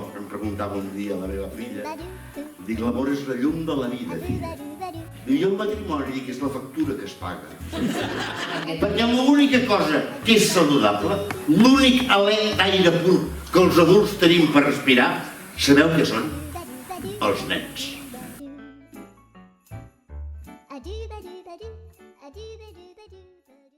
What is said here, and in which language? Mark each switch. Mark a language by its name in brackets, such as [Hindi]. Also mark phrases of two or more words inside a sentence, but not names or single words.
[Catalan] Em preguntava un dia la meva filla. Dic, l'amor és la llum de la vida, filla. I jo el matrimoni dic, és la factura que es paga. Perquè l'única cosa que és saludable, l'únic alè d'aire pur que els adults tenim per respirar, sabeu què són? Els nens. A do ba do ba do, a do ba do ba do.